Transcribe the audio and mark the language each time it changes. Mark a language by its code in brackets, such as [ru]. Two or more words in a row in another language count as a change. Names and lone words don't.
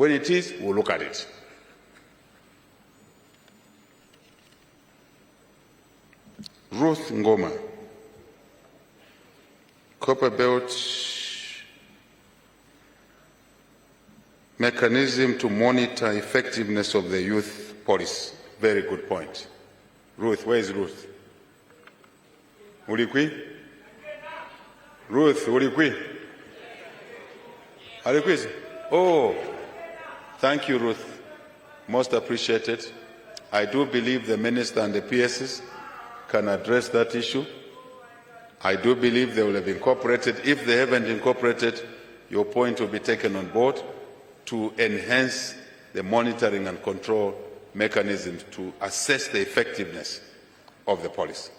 [en] When it is, we'll look at it. Ruth Ngoma, Copper Belt mechanism to monitor effectiveness of the youth policy. Very good point. Ruth, where is Ruth? [bem] Ulikwi? Ruth, ulikwi? Alikwi? [en] Oh, thank you, Ruth. Most appreciated. I do believe the Minister and the PSs can address that issue. I do believe they will have incorporated. If they haven't incorporated, your point will be taken on board to enhance the monitoring and control mechanisms to assess the effectiveness of the policy.